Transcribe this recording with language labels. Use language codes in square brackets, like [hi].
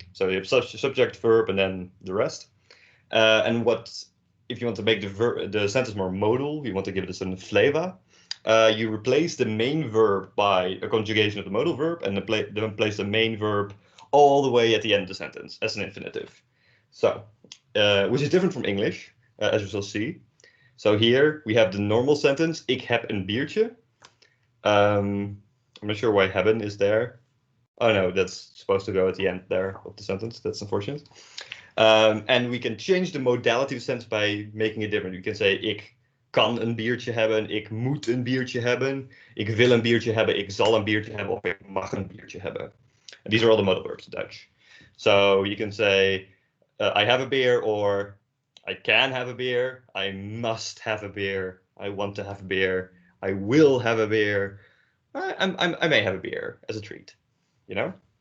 [en] So you have subject, verb, and then the rest. And if you want to make the sentence more modal, you want to give it a certain flavor, you replace the main verb by a conjugation of the modal verb, and then place the main verb all the way at the end of the sentence as an infinitive. So, which is different from English, as we shall see. So here we have the normal sentence, [nl] ik heb een biertje. [en] I'm not sure why hebben is there. Oh no, that's supposed to go at the end there of the sentence. That's unfortunate. And we can change the modality of the sentence by making it different. We can say, [nl] ik kan een biertje hebben, ik moet een biertje hebben, ik wil een biertje hebben, ik zal een biertje hebben, of ik mag een biertje hebben. [en] And these are all the modal verbs in Dutch. So you can say, I have a beer, or I can have a beer, I must have a beer, I want to have a beer, I will have a beer, I may have a beer as a treat, you know?